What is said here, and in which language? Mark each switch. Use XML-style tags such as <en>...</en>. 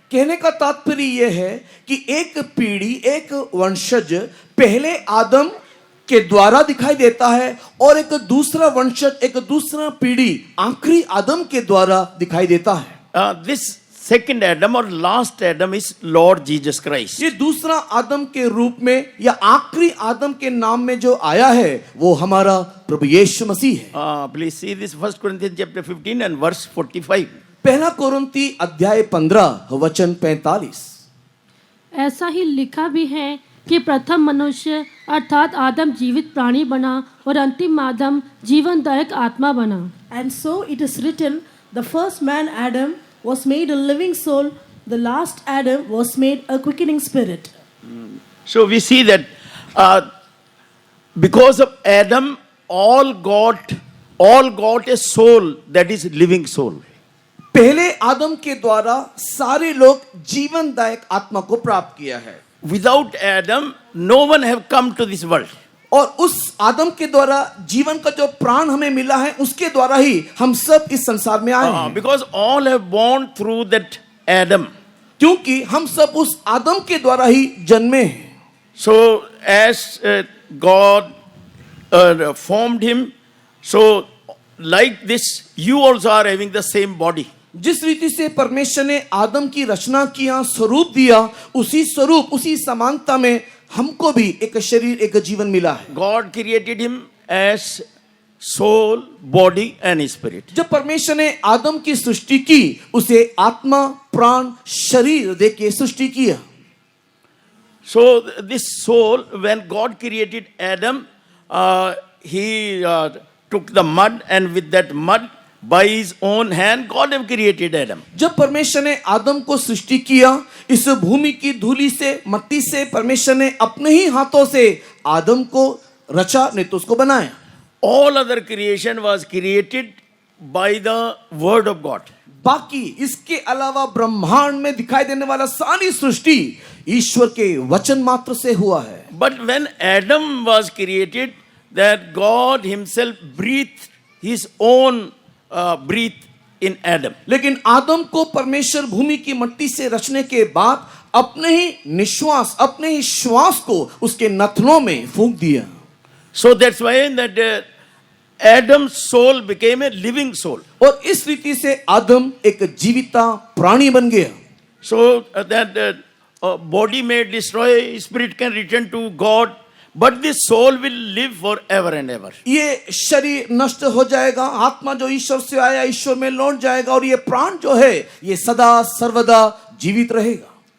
<hi>कहने का तात्पर्य यह है कि एक पीढ़ी, एक वंशज पहले आदम के द्वारा दिखाई देता है और एक दूसरा वंशज, एक दूसरा पीढ़ी आखिरी आदम के द्वारा दिखाई देता है।</hi> <en>This second Adam or last Adam is Lord Jesus Christ.</en> <hi>ये दूसरा आदम के रूप में या आखिरी आदम के नाम में जो आया है वो हमारा प्रभु यीशु मसीह है।</hi> <en>Please see this 1 Corinthians chapter 15 and verse 45.</en> <hi>पहला कुरिन्थी अध्याय 15 वचन 45। ऐसा ही लिखा भी है कि प्रथम मनुष्य अर्थात आदम जीवित प्राणी बना और अंतिम आदम जीवनदायक आत्मा बना।</hi> <en>And so it is written, the first man Adam was made a living soul, the last Adam was made a quickening spirit. So we see that because of Adam, all got a soul, that is living soul.</en> <hi>पहले आदम के द्वारा सारे लोग जीवनदायक आत्मा को प्राप्त किया है।</hi> <en>Without Adam, no one have come to this world.</en> <hi>और उस आदम के द्वारा जीवन का जो प्राण हमें मिला है उसके द्वारा ही हम सब इस संसार में आए हैं।</hi> <en>Because all have born through that Adam.</en> <hi>क्योंकि हम सब उस आदम के द्वारा ही जन्मे हैं।</hi> <en>So as God formed him, so like this, you also are having the same body.</en> <hi>जिस रीति से परमेश्वर ने आदम की रचना किया, स्वरूप दिया, उसी स्वरूप, उसी समानता में हमको भी एक शरीर, एक जीवन मिला है।</hi> <en>God created him as soul, body and spirit.</en> <hi>जब परमेश्वर ने आदम की सृष्टि की, उसे आत्मा, प्राण, शरीर देके सृष्टि किया।</hi> <en>So this soul, when God created Adam, he took the mud, and with that mud, by his own hand, God have created Adam.</en> <hi>जब परमेश्वर ने आदम को सृष्टि किया, इस भूमि की धूली से, मट्टी से परमेश्वर ने अपने ही हाथों से आदम को रचा, नहीं तो उसको बनाया।</hi> <en>All other creation was created by the word of God.</en> <hi>बाकी इसके अलावा ब्रह्मांड में दिखाई देने वाला सारी सृष्टि ईश्वर के वचन मात्र से हुआ है।</hi> <en>But when Adam was created, that God himself breathed his own breath in Adam.</en> <hi>लेकिन आदम को परमेश्वर भूमि की मट्टी से रचने के बाद अपने ही निश्वास, अपने ही श्वास को उसके नथनों में फूंक दिया।</hi> <en>So that's why that Adam's soul became a living soul.</en> <hi>और इस रीति से आदम एक जीविता प्राणी बन गया।</hi> <en>So that body may destroy, spirit can return to God, but the soul will live forever and ever.</en> <hi>ये शरीर नष्ट हो जाएगा, आत्मा जो ईश्वर से आया ईश्वर में लौट जाएगा, और ये प्राण जो है ये सदा सर्वदा जीवित रहेगा।</hi>